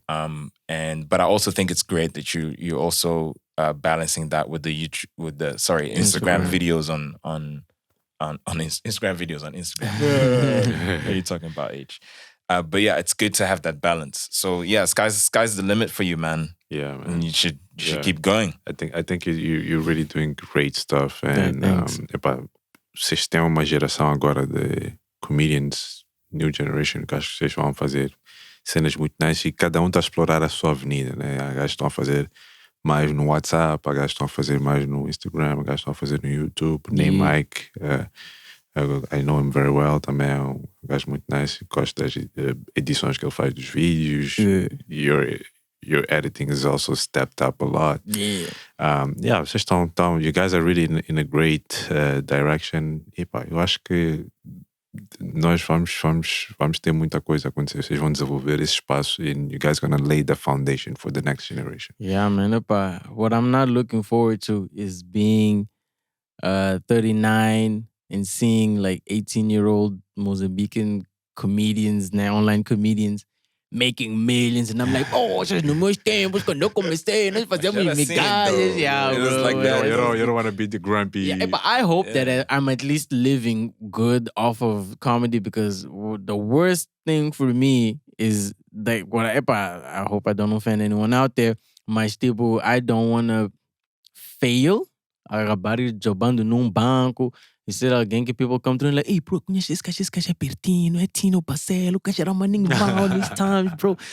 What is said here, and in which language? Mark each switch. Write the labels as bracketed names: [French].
[English] But I also think it's great that you're also balancing that with the Instagram videos on Instagram videos on Instagram. What are you talking about, H? But yeah, it's good to have that balance. So yeah, sky's the limit for you, man. Yeah, man. And you should keep going. I think you're really doing great stuff. And thanks. [Portuguese] vocês têm uma geração agora de comedians, [English] new generation, [Portuguese] que acho que vocês vão fazer cenas muito nice e cada um está a explorar a sua avenida, né? Há gajos que estão a fazer mais no WhatsApp, há gajos que estão a fazer mais no Instagram, há gajos que estão a fazer no YouTube, nem Mike. [English] I know him very well, [Portuguese] também é um gajo muito nice, gosto das edições que ele faz dos vídeos. [English] your editing is also stepped up a lot. Yeah. [Portuguese] Vocês estão, [English] you guys are really in a great direction. [Portuguese] E pá, eu acho que nós vamos ter muita coisa a acontecer. Vocês vão desenvolver esse espaço [English] and you guys gonna lay the foundation for the next generation. Yeah, man. What I'm not looking forward to is being 39 and seeing like 18-year-old Mozambican comedians, now online comedians, making millions. And I'm like, [Portuguese] vocês nos meus tempos, quando eu comecei, nós fazíamos migalhas. [English] Yeah, It was bro. like that. You don't want to be the grumpy. Yeah, but I hope that I'm at least living good off of comedy, because the worst thing for me is like I hope I don't offend anyone out there, [Portuguese] mas tipo, [English] I don't want to fail [Portuguese] acabar jogando num banco e ser alguém que [English] people come through and like, hey bro, [Portuguese] conhece esse gajo é pertinho, é Tino Bacela, o gajo era maninho mal [English] these times, bro.